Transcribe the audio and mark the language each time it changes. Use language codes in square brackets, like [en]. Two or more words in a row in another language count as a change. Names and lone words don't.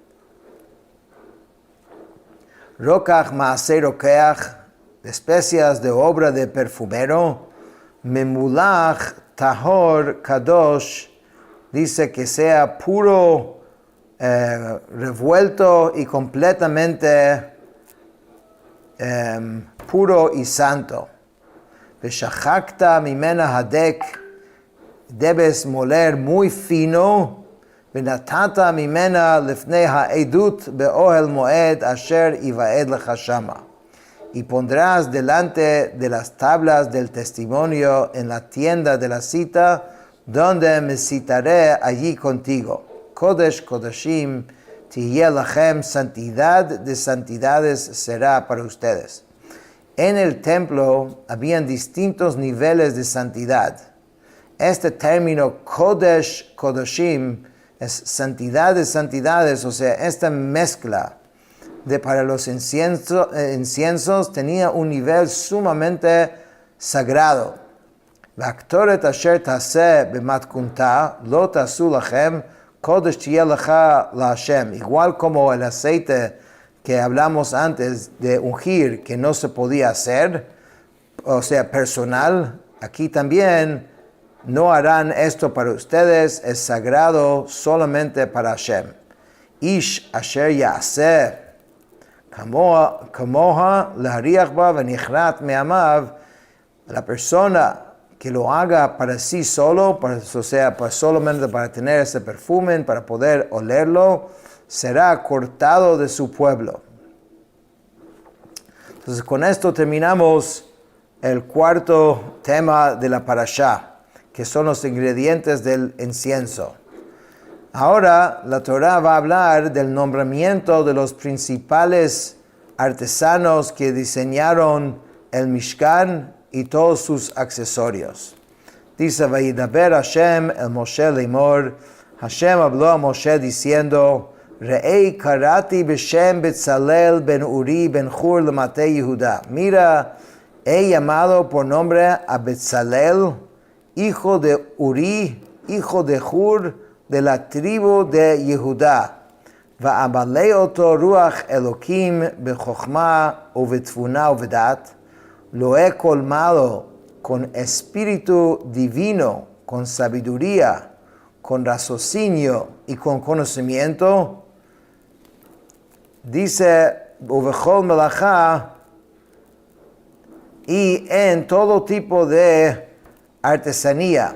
[he] רקח מעשה רוקח, [es] especias de obra de perfumero. [he] ממולח טהור קדוש, [es] dice que sea puro, revuelto y completamente puro y santo. [he] ושחקת ממנה הדק, [es] debes moler muy fino. [he] ונתתה ממנה לפני העדות באהל מועד אשר איועד לך שמה. [es] Y pondrás delante de las tablas del testimonio en la tienda de la cita, donde me citaré allí contigo. [he] קודש קודשים תהיה לכם, [es] santidad de santidades será para ustedes. En el templo habían distintos niveles de santidad. Este término [he] קודש קודשים [es] es santidad de santidades, o sea, esta mezcla para los inciensos tenía un nivel sumamente sagrado. [he] והקטרת אשר תעשה במתכונתה לא תעשו לכם קודש תהיה לך להשם. [es] Igual como el aceite que hablamos antes de ungir, que no se podía hacer, o sea, personal, aquí también no harán esto para ustedes, es sagrado solamente para Hashem. [he] איש אשר יעשה כמוה להריח בה ונכרת מעמיו, [es] la persona que lo haga para sí solo, o sea, solamente para tener ese perfume, para poder olerlo, será cortado de su pueblo. Entonces, con esto terminamos el cuarto tema de la parashá, que son los ingredientes del incienso. Ahora la Torá va a hablar del nombramiento de los principales artesanos que diseñaron el Mishkan y todos sus accesorios. Dice, [he] וידבר השם אל משה לאמר, [es] Hashem habló a Moshe diciendo, [he] ראה קראתי בשם בצלאל בן אורי בן חור למטה יהודה. [es] Mira, he llamado por nombre a Betzalel, hijo de Uri, hijo de Hur, de la tribu de Yehudá. [he] ואמלא אותו רוח אלוקים בחכמה ובתבונה ובדעת. [es] Lo he colmado con espíritu divino, con sabiduría, con raciocinio y con conocimiento. Dice, [he] ובכל מלאכה, [es] y en todo tipo de artesanía.